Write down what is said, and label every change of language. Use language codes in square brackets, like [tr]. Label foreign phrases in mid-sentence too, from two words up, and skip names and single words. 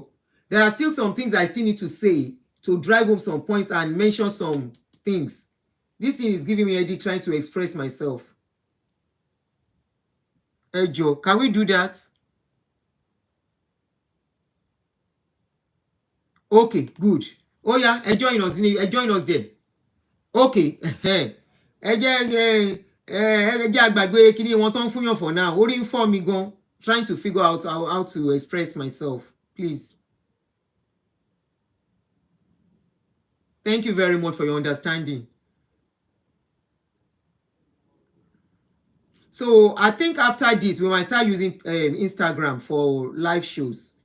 [en] There are still some things I still need to say to drive home some points and mention some things. This thing is giving me a headache trying to express myself. Hey, Joe, can we do that? Okay, good. Oh yeah, join us there. Okay. [yo] Ẹ jẹ́ àgbàgbé kíní wọn tán fún yàn [en] for now. [yo] Orí ń fọ́ mi gan, [en] trying to figure out how to express myself. Please. Thank you very much for your understanding. So I think after this, we might start using Instagram for live shows.